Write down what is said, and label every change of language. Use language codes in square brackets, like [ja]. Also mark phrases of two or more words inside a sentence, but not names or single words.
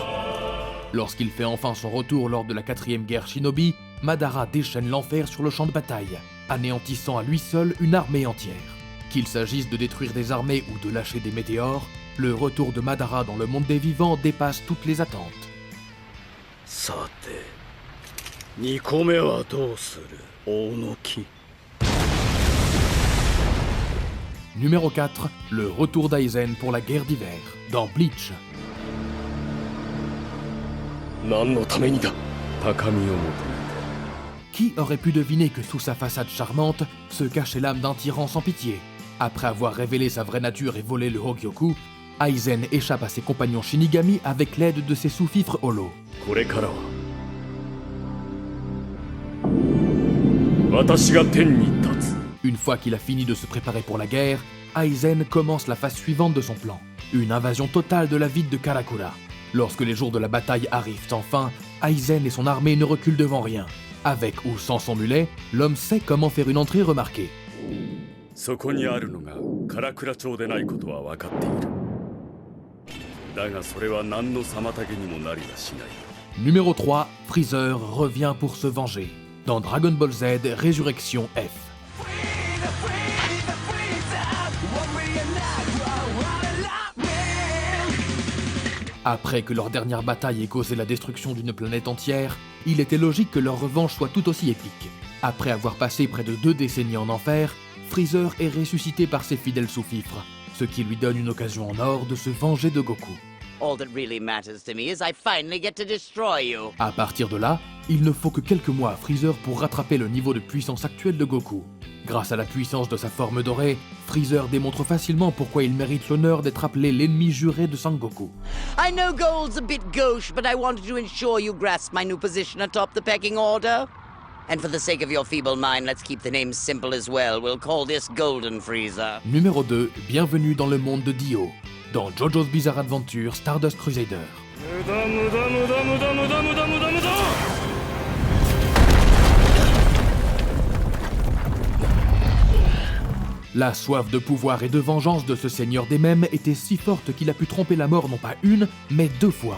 [fr] Lorsqu'il fait enfin son retour lors de la 4e guerre shinobi, Madara déchaîne l'enfer sur le champ de bataille, anéantissant à lui seul une armée entière. Qu'il s'agisse de détruire des armées ou de lâcher des météores, le retour de Madara dans le monde des vivants dépasse toutes les attentes. [ja] さて2個目はどうする大野木 [fr] Numéro 4, le retour d'Aizen pour la guerre d'hiver, dans Bleach. [ja] 何のためにだ高みを求めて [fr] Qui aurait pu deviner que sous sa façade charmante se cachait l'âme d'un tyran sans pitié? Après avoir révélé sa vraie nature et volé le Hogyoku, Aizen échappe à ses compagnons Shinigami avec l'aide de ses sous-fifres Holo. [ja] これからは私が天に立つ [fr] Une fois qu'il a fini de se préparer pour la guerre, Aizen commence la phase suivante de son plan, une invasion totale de la ville de Karakura. Lorsque les jours de la bataille arrivent enfin, Aizen et son armée ne reculent devant rien. Avec ou sans son mulet, l'homme sait comment faire une entrée remarquée. [ja] そこにあるのが唐倉町でないことは分かっているだがそれは何の妨げにもなりはしない [fr] Numéro 3, Freezer revient pour se venger, dans Dragon Ball Z Résurrection F. Après que leur dernière bataille ait causé la destruction d'une planète entière, il était logique que leur revanche soit tout aussi épique. Après avoir passé près de 2 décennies en enfer, Freezer est ressuscité par ses fidèles sous-fifres, ce qui lui donne une occasion en or de se venger de Goku. [en] All that really matters to me is I finally get to destroy you. [fr] À partir de là, il ne faut que quelques mois à Freezer pour rattraper le niveau de puissance actuel de Goku. Grâce à la puissance de sa forme dorée, Freezer démontre facilement pourquoi il mérite l'honneur d'être appelé l'ennemi juré de Sangoku. [en] I know gold's a bit gauche, but I wanted to ensure you grasp my new position atop the pecking order. And for the sake of your feeble mind, let's keep the name simple as well. We'll call this Golden Freezer. [fr] Numéro 2, bienvenue dans le monde de Dio, dans JoJo's Bizarre Adventure Stardust Crusader. La soif de pouvoir et de vengeance de ce seigneur des mèmes était si forte qu'il a pu tromper la mort non pas une, mais 2 fois.